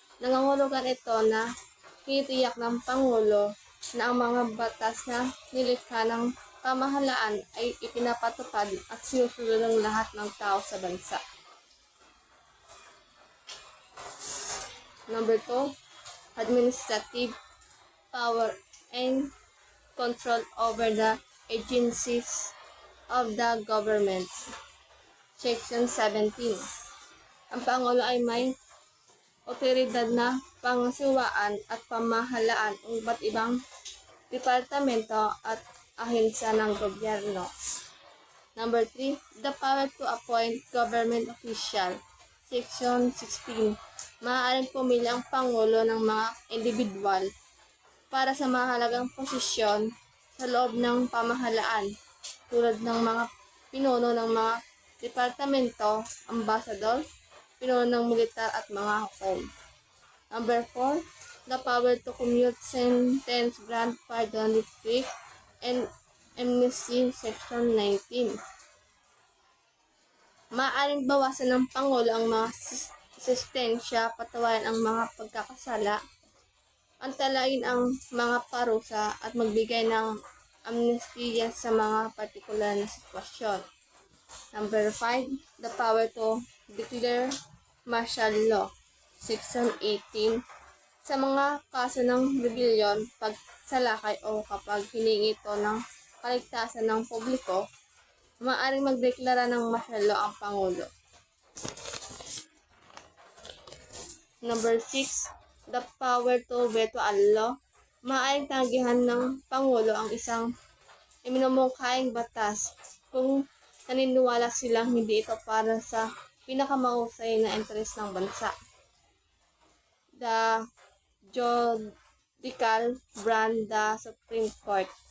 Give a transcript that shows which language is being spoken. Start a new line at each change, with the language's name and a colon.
Filipino: Nangangahulugan ito na tinitiyak ng Pangulo na ang mga batas na nilikha ng pamahalaan ay ipinapatupad at sinusunod ng lahat ng tao sa bansa.
English: Number 2, administrative power and control over the agencies of the government. Section 17.
Filipino: Ang Pangulo ay may otoridad na pangasiwaan at pamahalaan ng iba't ibang departamento at ahensya ng gobyerno.
English: Number 3, the power to appoint government official. Section 16.
Filipino: Maaaring pumili ang Pangulo ng mga individual para sa mahalagang posisyon sa loob ng pamahalaan tulad ng mga pinuno ng mga departamento, ambasador, pinuno ng militar at mga hukom.
English: Number 4, the power to commute sentence, grant pardon, reprieve, and amnesty. Section 19.
Filipino: Maaaring bawasan ng Pangulo ang mga asistensya, patawarin ang mga pagkakasala, antalain ang mga parusa at magbigay ng amnestiya sa mga partikular na sitwasyon.
English: Number 5, the power to declare martial law. Section 18.
Filipino: Sa mga kaso ng rebellion, pagsalakay o kapag hiningi ito ng kaligtasan ng publiko, maaaring magdeklara ng martial law ang Pangulo.
English: Number 6, the power to veto a law.
Filipino: Maaaring tanggihan ng Pangulo ang isang iminumungkahing batas kung naniniwala silang hindi ito para sa pinakamahusay na interes ng bansa.
English: The Judicial Branch, the Supreme Court.